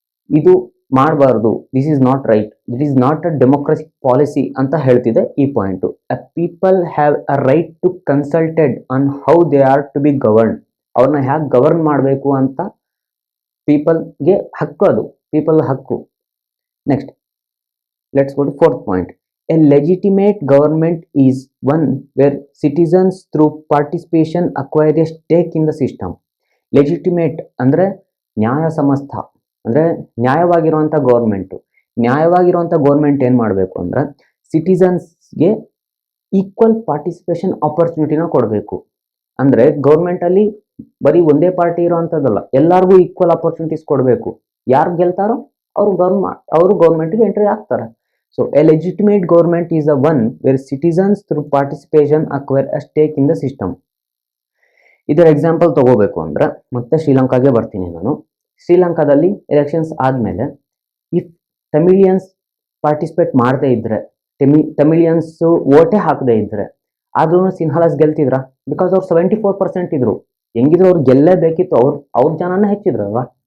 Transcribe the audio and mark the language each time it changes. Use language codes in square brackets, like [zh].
[kn] ಇದು ಮಾಡಬಾರ್ದು, [en] this is not right, this is not a democratic policy [kn] ಅಂತ ಹೇಳ್ತಿದೆ ಈ [en] Point. People have a right to consulted on how they are to be govern. [kn] ಅವ್ರನ್ನ hack govern ಮಾಡಬೇಕು ಅಂತ ಪೀಪಲ್ಗೆ ಹಕ್ಕು, ಅದು ಪೀಪಲ್ ಹಕ್ಕು. [en] Next let's go to fourth point. A legitimate government is one where citizens through participation acquire a stake in the system. [kn] Legitimate ಅಂದ್ರೆ ನ್ಯಾಯ ಸಮಸ್ಥ, ಅಂದ್ರೆ ನ್ಯಾಯವಾಗಿರುವಂಥ government. ನ್ಯಾಯವಾಗಿರುವಂಥ government ಏನು ಮಾಡಬೇಕು ಅಂದ್ರೆ ಸಿಟಿಸನ್ಸ್ಗೆ ಈಕ್ವಲ್ ಪಾರ್ಟಿಸಿಪೇಷನ್ ಆಪರ್ಚುನಿಟಿನ ಕೊಡಬೇಕು. ಅಂದರೆ ಗೌರ್ಮೆಂಟಲ್ಲಿ ಬರೀ ಒಂದೇ ಪಾರ್ಟಿ ಇರೋವಂಥದ್ದಲ್ಲ, ಎಲ್ಲರಿಗೂ ಈಕ್ವಲ್ ಆಪರ್ಚುನಿಟೀಸ್ ಕೊಡಬೇಕು. ಯಾರು ಗೆಲ್ತಾರೋ ಅವರು ಗೌರ್ಮೆಂಟ್ಗೆ ಎಂಟ್ರಿ ಆಗ್ತಾರೆ. [en] So a legitimate government is the one where citizens through participation acquire a stake in the system. [kn] ಇದರ ಎಕ್ಸಾಂಪಲ್ ತಗೋಬೇಕು ಅಂದ್ರೆ ಮತ್ತೆ ಶ್ರೀಲಂಕಾಗೆ ಬರ್ತೀನಿ ನಾನು. ಶ್ರೀಲಂಕಾದಲ್ಲಿ ಎಲೆಕ್ಷನ್ಸ್ ಆದಮೇಲೆ ಇಫ್ ತಮಿಳಿಯನ್ಸ್ ಪಾರ್ಟಿಸಿಪೇಟ್ ಮಾಡದೇ ಇದ್ರೆ, ತಮಿಳಿಯನ್ಸ್ ವೋಟೇ ಹಾಕದೇ ಇದ್ರೆ, ಆದ್ರೂ ಸಿನ್ಹಾಲಾಸ್ ಗೆಲ್ತಿದ್ರ? ಬಿಕಾಸ್ ಅವ್ರು 74% ಇದ್ರು. ಹೆಂಗಿದ್ರು ಅವ್ರು ಗೆಲ್ಲೇಬೇಕಿತ್ತು, ಅವ್ರ ಜನನೇ ಹೆಚ್ಚಿದ್ರಲ್ವಾ.